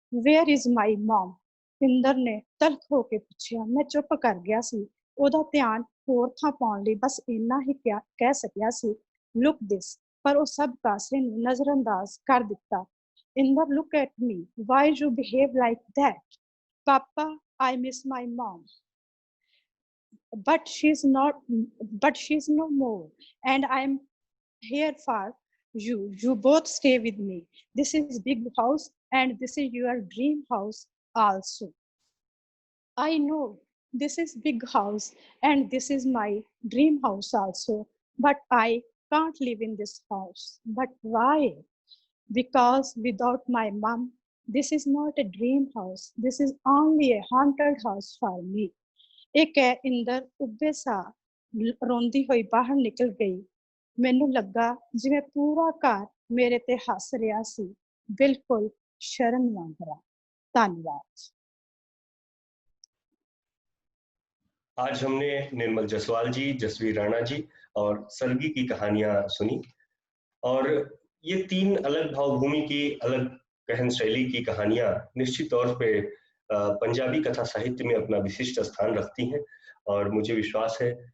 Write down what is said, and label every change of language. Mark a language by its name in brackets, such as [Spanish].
[English] Where is my mom? [Punjabi] ਇੰਦਰ ਨੇ ਤਲਖ ਹੋ ਕੇ ਪੁੱਛਿਆ। ਮੈਂ ਚੁੱਪ ਕਰ ਗਿਆ ਸੀ। ਉਹਦਾ ਧਿਆਨ ਹੋਰ ਥਾਂ ਪਾਉਣ ਲਈ ਬਸ ਇੰਨਾ ਹੀ ਕਹਿ ਸਕਿਆ ਸੀ, [English] look this, [Punjabi] ਪਰ ਉਹ ਸਭ ਕਾਸੇ ਨੂੰ ਨਜ਼ਰਅੰਦਾਜ਼ ਕਰ ਦਿੱਤਾ। [English] Inder, look at me, why you behave like that? ਪਾਪਾ, I miss my mom, but she's no more, and I'm here for you. You both stay with me. This is big house and this is your dream house also. I know this is big house and this is my dream house also, but I can't live in this house. But why? Because without my mom, this is not a dream house. This is only a haunted house for me. [Punjabi] ਇਹ ਕਹਿ ਇੰਦਰ ਉੱਭੇ ਸਾਹ ਰੋਂਦੀ ਹੋਈ ਬਾਹਰ ਨਿਕਲ ਗਈ। ਮੈਨੂੰ ਲੱਗਾ ਜਿਵੇਂ ਪੂਰਾ ਘਰ ਮੇਰੇ ਤੇ ਹੱਸ ਰਿਹਾ ਸੀ, ਬਿਲਕੁਲ ਸ਼ਰਨ ਵਾਂਗਰਾ। ਧੰਨਵਾਦ। [Hindi] आज हमने निर्मल जसवाल जी, जसवीर राणा जी और सरगी की कहानियां सुनी, और ये तीन अलग भावभूमि की, अलग गहन शैली की कहानियां निश्चित तौर पे पंजाबी कथा साहित्य में अपना विशिष्ट स्थान रखती हैं। और मुझे विश्वास है